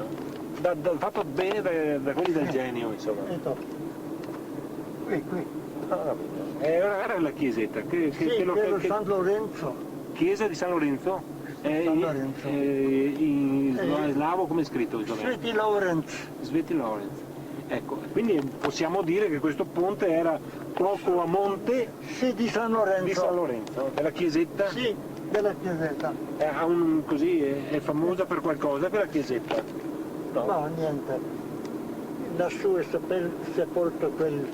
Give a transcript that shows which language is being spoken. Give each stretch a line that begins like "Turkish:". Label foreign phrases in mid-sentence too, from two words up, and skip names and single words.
Italian: Fatto bene da quelli del genio, insomma. Qui. Ah, capito. Era la chiesetta. Che San Lorenzo. Chiesa di San Lorenzo? San Lorenzo. In slavo come è scritto? Sveti Lorenz. Sveti Lorenz. Ecco, quindi possiamo dire che questo ponte era poco a monte di San Lorenzo. Della chiesetta? Sì, della chiesetta. È famosa per qualcosa quella chiesetta? No, niente. Lassù è sepolto quel